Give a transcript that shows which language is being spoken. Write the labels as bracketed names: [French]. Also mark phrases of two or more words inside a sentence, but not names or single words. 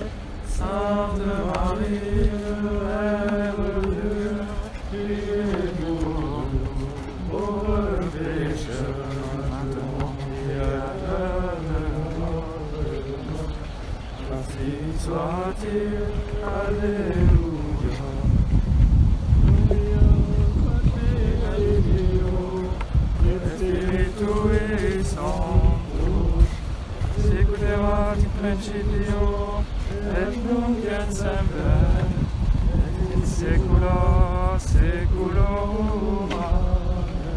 [French] Sainte Marie, Mère de Dieu, priez pour nous, pauvres pécheurs, maintenant et à l'heure de notre mort. Ainsi soit-il. Alléluia. [Latin] Spiritu Sancto, siculerat in principio, et nunc et semper, et in saecula saeculorum.